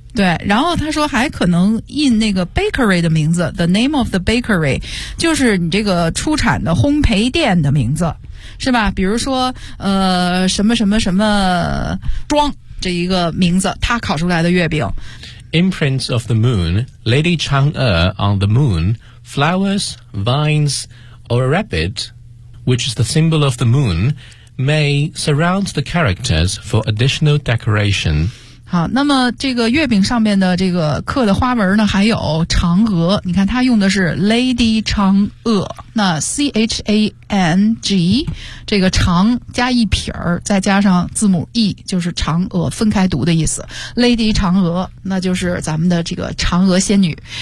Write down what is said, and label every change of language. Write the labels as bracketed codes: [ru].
[zh] 对，然后他说还可能印那个 bakery 的名字， [en] the name of the bakery， [zh] 就是你这个出产的烘焙店的名字，是吧？比如说什么什么什么庄这一个名字，他烤出来的月饼。 [en] Imprints of the moon, Lady Chang'e on the moon, flowers, vines, or a rabbit, which is the symbol of the moon, may surround the characters for additional decoration。 [zh] 好，那么这个月饼上面的这个刻的花纹呢，还有嫦娥，你看它用的是 Lady 嫦娥，那 C-H-A-N-G 这个嫦加一撇儿，再加上字母 E 就是嫦娥，分开读的意思， Lady 嫦娥，那就是咱们的这个嫦娥仙女。